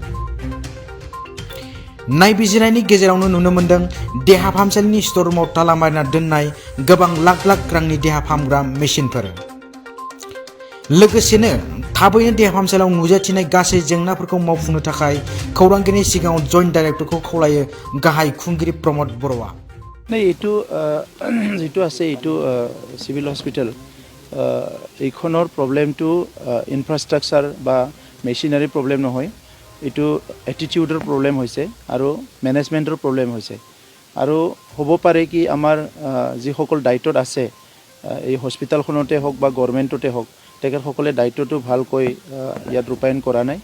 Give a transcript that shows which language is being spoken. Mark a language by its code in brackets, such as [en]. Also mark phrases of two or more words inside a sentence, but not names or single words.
[brx] नायबिजिरनायनि गेजेरावनो नुनो मोन्दों देहा फाहामसालिनि [en] store room [brx] ताला मारिना दोननाय गोबां लाख लाख रांनि देहा फाहामग्रा मेसिनफोर। लोगोसेनो थाबैनो देहा फाहामसालियाव नुजाथिनाय गासै जेंनाफोरखौ मावफुंनो थाखाय खौरांगिरिनि सिगाङाव [en] joint director [brx] खावलायो गाहाय खुंगिरि प्रमद बर'आ। [as] এইটো যেটো আছে এইটো [en] civil hospital [as] এইখনৰ প্ৰবলেমটো ইনফ্ৰাষ্ট্ৰাকচাৰ বা [en] machinery problem [as] নহয়, এইটো [en] attitude problem [as] হৈছে আৰু [en] management problem [as] হৈছে। আৰু হ'ব পাৰে কি আমাৰ যিসকল দায়িত্বত আছে এই হস্পিটেলখনতে হওক বা গভৰ্ণমেণ্টতে হওক তেখেতসকলে দায়িত্বটো ভালকৈ ইয়াত ৰূপায়ণ কৰা নাই।